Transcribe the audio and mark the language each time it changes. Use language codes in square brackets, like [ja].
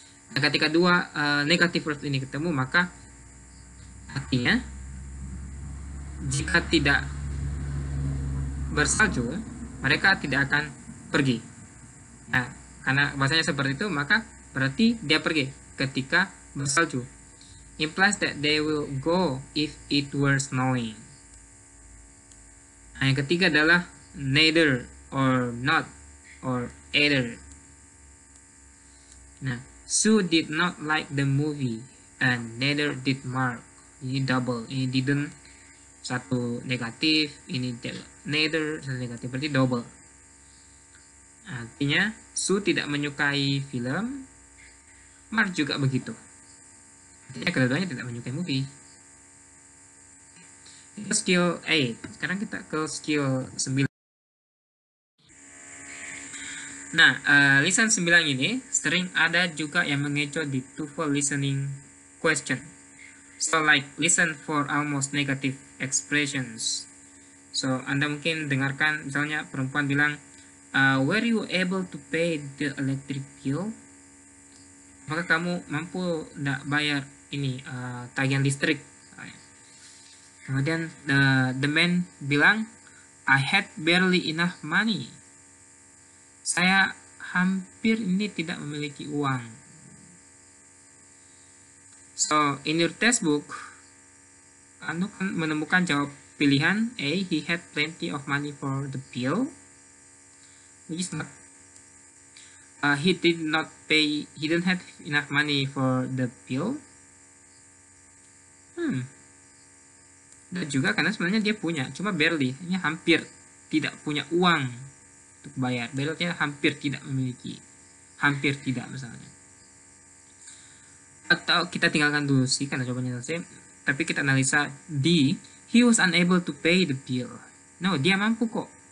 [id] Nah, ketika dua [en] negative verbs [id] ini ketemu, maka artinya jika tidak bersalju, mereka tidak akan pergi. Nah, karena bahasanya seperti itu, maka berarti dia pergi ketika bersalju. [en] Implies that they will go if it were snowing. [id] Nah, yang ketiga adalah [en] neither or not or either. [id] Nah, Sue did not like the movie and neither did Mark. Ini double, ini didn't satu negatif, ini neither satu negatif, berarti double. Artinya Sue tidak menyukai film, Mark juga begitu. Artinya kedua-duanya tidak menyukai movie. Itu skill 8. Sekarang kita ke skill 9. Nah, lisan 9 ini sering ada juga yang mengecoh di TOEFL listening question. [en] So like listen for almost negative expressions. So [id] Anda mungkin dengarkan misalnya perempuan bilang, [en] were you able to pay the electric bill? [id] Maka kamu mampu tidak bayar ini tagihan listrik. Kemudian [en] the man [id] bilang, [en] I had barely enough money. [id] Saya hampir ini tidak memiliki uang. [en] So in your textbook, [id] Anda menemukan jawab pilihan [en] A, he had plenty of money for the bill, which is not. He didn't have enough money for the bill. [id] Dan juga karena sebenarnya dia punya, cuma barely, hanya hampir tidak punya uang untuk bayar. Barely hampir tidak memiliki, hampir tidak misalnya. Atau kita tinggalkan dulu sih karena jawabannya selesai, tapi kita analisa D, [en] he was unable to pay the bill. [id] No, dia mampu kok.